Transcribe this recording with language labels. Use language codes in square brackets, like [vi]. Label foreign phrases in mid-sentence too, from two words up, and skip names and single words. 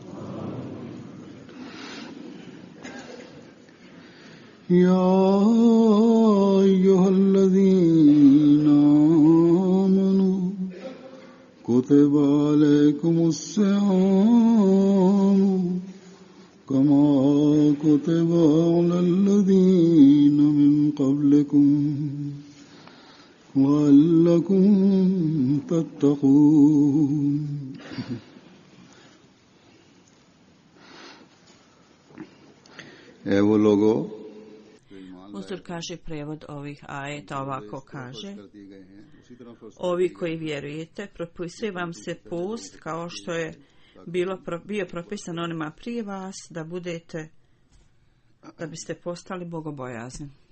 [ar] يا أيها الذين آمنوا كتب عليكم الصيام كما كتب على الذين من قبلكم لعلكم تتقون. [bs] Evo logo. Uzor kaže prevod ovih ajeta ovako kaže: Ovi koji vjerujete, propisuje vam se post kao što je bio propisan onima prije vas, da biste postali bogobojazni.